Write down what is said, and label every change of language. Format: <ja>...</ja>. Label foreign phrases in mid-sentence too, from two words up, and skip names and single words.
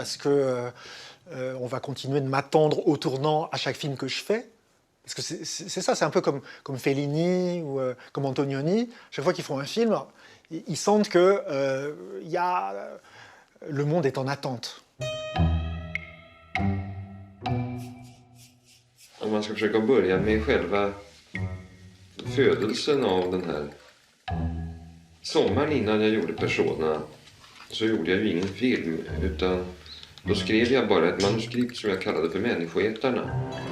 <fr>Est-ce que on va continuer de m'attendre au tournant à chaque film que je fais? Parce que c'est ça, c'est un peu comme Fellini ou comme Antonioni. Chaque fois qu'ils font un film, ils sentent que le monde est en attente.</fr> <sv>Om man ska försöka börja med själva födelsen av den här sommaren innan jag gjorde Persona så gjorde jag ju ingen film utan då skrev jag bara ett manuskript som jag kallade för Människoätarna.</sv>